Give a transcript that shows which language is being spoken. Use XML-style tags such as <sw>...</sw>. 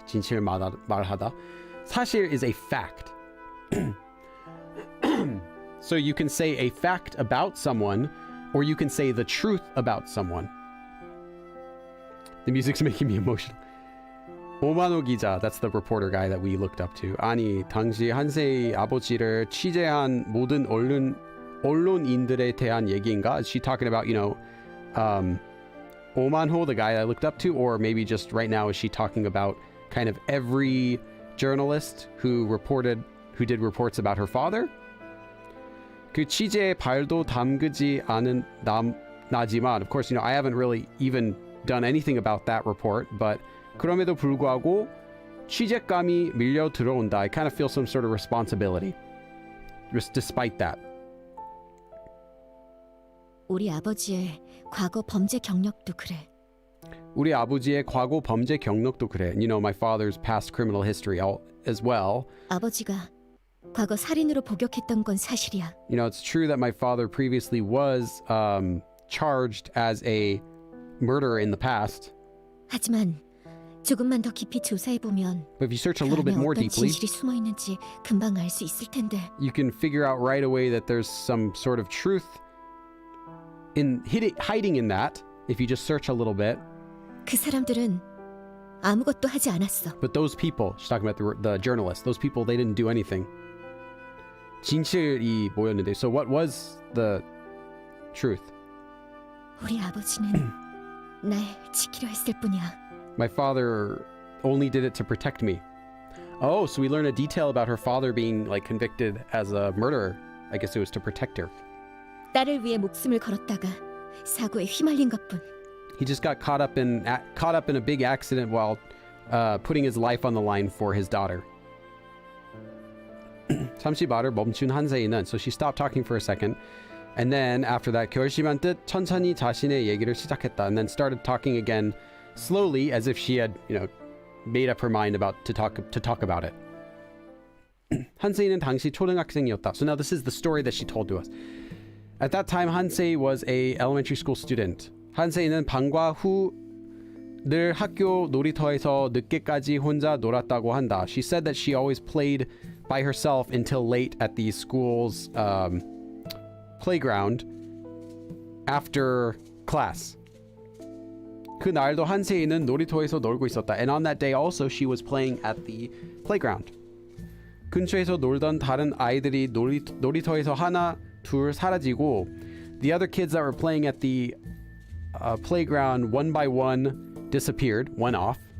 <ko>진실 말하다. 사실</ko> <en>is a fact. So you can say a fact about someone, or you can say the truth about someone. The music's making me emotional. 오만호 기자, that's the reporter guy that we looked up to.</en> <ko>아니, 당시 한세의 아버지를 취재한 모든 언론인들에 대한 얘기인가?</ko> <en>Is she talking about, 오만호, the guy I looked up to, or maybe just right now is she talking about kind of every journalist who did reports about her father?</en> <ko>그 취재에 발도 담그지 않은 나지만,</ko> <en>of course, I haven't really even done anything about that report, but</en> <ko>그럼에도 불구하고 취재감이 밀려 들어온다.</ko> <en>I kind of feel some sort of responsibility, just despite that.</en> <ko>우리 아버지의 과거 범죄 경력도 그래. 우리 아버지의 과거 범죄 경력도 그래.</ko> <en>My father's past criminal history as well.</en> <ko>아버지가 과거 살인으로 복역했던 건 사실이야.</ko> <en>It's true that my father previously was charged as a murderer in the past.</en> <ko>하지만 조금만 더 깊이 조사해 보면</ko> <en>But if you search a</en> <ko>그</ko> <en>little</en> <ko>안에</ko> <en>bit more</en> <ko>어떤</ko> <en>deeply,</en> <ko>진실이 숨어 있는지 금방 알 수 있을 텐데.</ko> <en>you can figure out right away that there's some sort of truth hiding in that if you just search a little bit.</en> <ko>그 사람들은 아무것도 하지 않았어.</ko> <en>But those people, she's talking about the journalists, those people, they didn't do anything.</en> <ko>진실이 뭐였는데?</ko> <en>So what was the truth?</en> <ko>우리 아버지는 날 지키려 했을 뿐이야.</ko> <en>My father only did it to protect me. Oh, so we learn a detail about her father being convicted as a murderer. I guess it was to protect her.</en> <ko>딸을 위해 목숨을 걸었다가 사고에 휘말린 것뿐.</ko> <en>He just got caught up in a big accident while putting his life on the line for his daughter.</en> <ko>잠시 말을 멈춘 한세이는,</ko> <en>so she stopped talking for a second, and then after that</en> <ko>결심한 듯 천천히 자신의 얘기를 시작했다,</ko> <en>and then started talking again slowly as if she had made up her mind about to talk about it.</en> <ko>한세이는 당시 초등학생이었다.</ko> <en>So now this is the story that she told to us. At that time, Hansei was a elementary school student.</en> <ko>한세이는 방과 후 늘 학교 놀이터에서 늦게까지 혼자 놀았다고 한다.</ko> <en>She said that she always played by herself until late at the school's playground after class.</en> <ko>그날도 한세이는 놀이터에서 놀고 있었다.</ko> <en>And on that day also she was playing at the playground.</en> <ko>근처에서 놀던 다른 아이들이 놀이터에서 하나 둘 사라지고,</ko> <en>the other kids that were playing at the playground one by one disappeared, went off.</en>